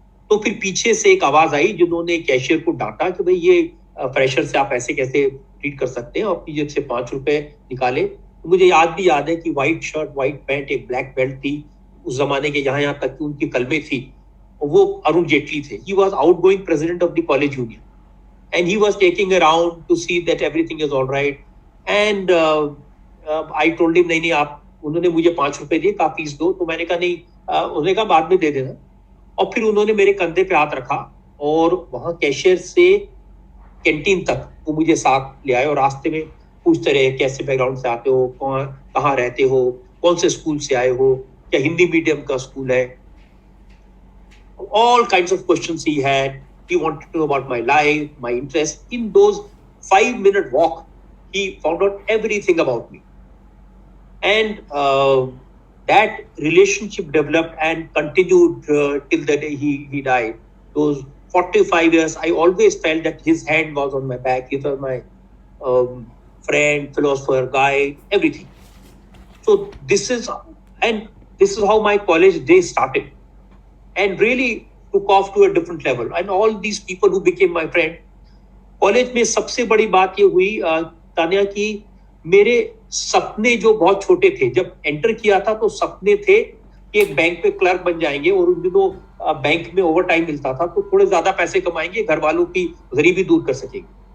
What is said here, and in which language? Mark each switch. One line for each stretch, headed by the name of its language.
Hindi: तो फिर पीछे से एक आवाज आई जिन्होंने कैशियर को डांटा कि भाई ये फ्रेशर से आप ऐसे कैसे ट्रीट कर सकते हैं, और अपनी जेब से 5 रुपए निकाले। तो मुझे याद है कि व्हाइट शर्ट, व्हाइट पैंट, एक ब्लैक बेल्ट थी उस जमाने के, यहाँ तक कि उनकी कलमे थी, वो अरुण जेटली थे।
English: He was outgoing president of the college union and he was taking around to see that everything is all right. And I told him
Hindi: नहीं आप, उन्होंने मुझे 5 रुपए दिए, कहा फीस दो, तो मैंने कहा नहीं, उन्होंने कहा बाद में दे देना। और फिर उन्होंने मेरे कंधे पे हाथ रखा और वहां कैशियर से कैंटीन तक वो मुझे साथ ले आए, और रास्ते में पूछते रहे कैसे बैकग्राउंड से आते हो, कहाँ रहते हो, कौन से स्कूल से आए हो, क्या हिंदी मीडियम का स्कूल है।
English: All kinds of questions he had. He wanted to know about my life, my interest. In those 5-minute walk, he found out everything about me. And that relationship developed and continued till the day he died. Those 45 years, I always felt that his hand was on my back. He was my friend, philosopher, guide, everything. So this is how my college day started. And really took off to a different level. And all these people who became my friend.
Hindi: College में सबसे बड़ी बात ये हुई तानिया की, मेरे सपने जो बहुत छोटे थे, जब एंटर किया था तो सपने थे कि एक बैंक पे क्लर्क बन जाएंगे, और उन दिनों बैंक में ओवर टाइम मिलता था तो थोड़े ज्यादा पैसे कमाएंगे, घर वालों की गरीबी दूर कर सकेंगे।